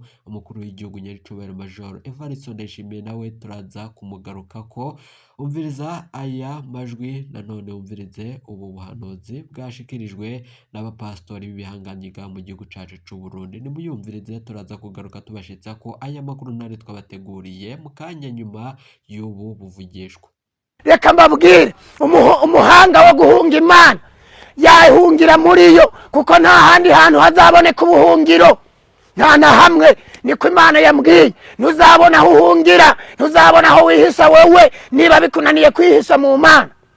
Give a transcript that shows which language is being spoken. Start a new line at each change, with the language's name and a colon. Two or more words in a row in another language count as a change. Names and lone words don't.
Rundi: Umukuru w'igihugu nyaricubahiro majoro Evariste Ndayishimiye nawe turaza kumugaruka ko umviriza aya majwi nanone umvirize ubu buhanuzi bwashikirijwe n'abapastori b'ibihanganyiga mu gihugu cacu cy'u Burundi nimuyumvirize turaza kugaruka tubashitsa ko aya makuru nari twabateguriye mu kanya nyuma y'ubu buvugishwa.
Kinyarwanda: Reka mbabwire umuhanga wo guhunga Imana yahungira muri yo kuko nta handi hantu hazaboneka ubuhungiro nta na hamwe niko Imana yambwiye ntuzabona aho uhungira ntuzabona aho wihisha wewe niba bikunaniye kwihisha mu Mana.